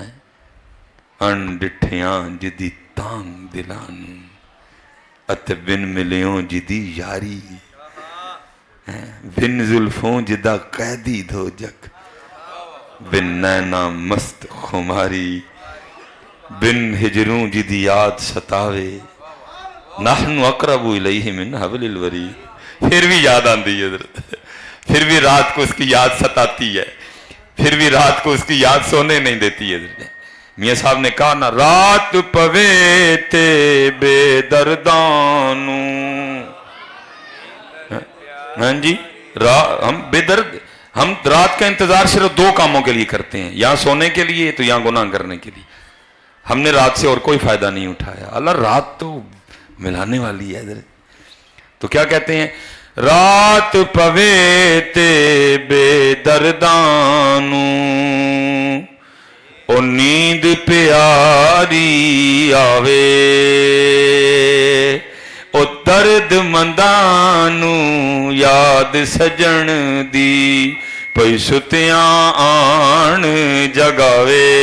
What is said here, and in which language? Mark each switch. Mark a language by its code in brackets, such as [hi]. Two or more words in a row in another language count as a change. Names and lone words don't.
[pa] انڈٹھیاں جیدی تانگ دلانوں، اتے بن ملیوں جیدی یاری، بن زلفوں جیدا قیدی دھوجک، بن نیناں مست خماری، بن ہجروں جیدی یاد ستاوے, [ar] نحن أقرب إليه من حبل الوريد. [ur] پھر بھی یاد آتی ہے، پھر بھی رات کو اسکی یاد ستاتی ہے، پھر بھی رات کو اسکی یاد سونے نہیں دیتی ہے. میاں صاحب نے کہا نا, [pa] رات پوے تے بےدردانوں. [ur] ہاں جی، ہم بےدرد، ہم رات کا انتظار صرف 2 کاموں کے لیے کرتے ہیں، یا سونے کے لیے تو یا گناہ کرنے کے لیے. ہمنے رات سے اور کوئی فائدہ نہیں اٹھایا۔ اللہ رات تو ملانے والی ہے. تو کیا کہتے ہیں, [pa] رات پوے تے بےدردانوں، او نیند پیاری آوے، او دردمندانوں یاد سجن دی، پئی ستیاں آن جگاوے.